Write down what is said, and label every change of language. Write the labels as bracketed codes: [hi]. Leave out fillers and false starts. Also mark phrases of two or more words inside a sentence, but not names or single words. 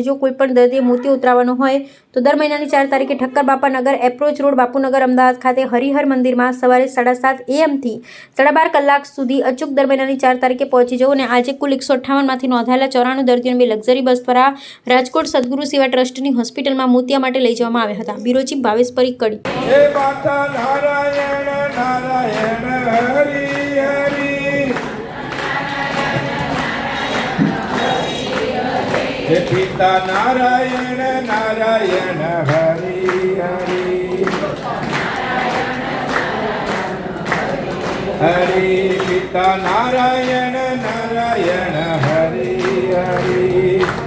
[gu] જો કોઈ પણ દર્દીએ મોતિયો ઉતરાવવાનો હોય તો દર મહિનાની 4 તારીખે ઠક્કર બાપાનગર એપ્રોચ રોડ બાપુનગર અમદાવાદ ખાતે હરિહર મંદિરમાં સવારે 7:30 AM થી 12:30 કલાક સુધી અચૂક દર મહિનાની 4 તારીખે પહોંચી જવું અને આજે કુલ 158 માંથી નોંધાયેલા 94 દર્દીઓને 2 લક્ઝરી બસ દ્વારા રાજકોટ સદગુરુ સેવા ટ્રસ્ટની હોસ્પિટલમાં મોતિયા માટે લઈ જવામાં આવ્યા હતા। બ્યુરો ચીફ ભાવેશ પરીકડી। [hi] हे माता नारायण नारायण हरि हरि, हे पिता नारायण नारायण हरि हरि, हरि पिता नारायण नारायण हरि हरि,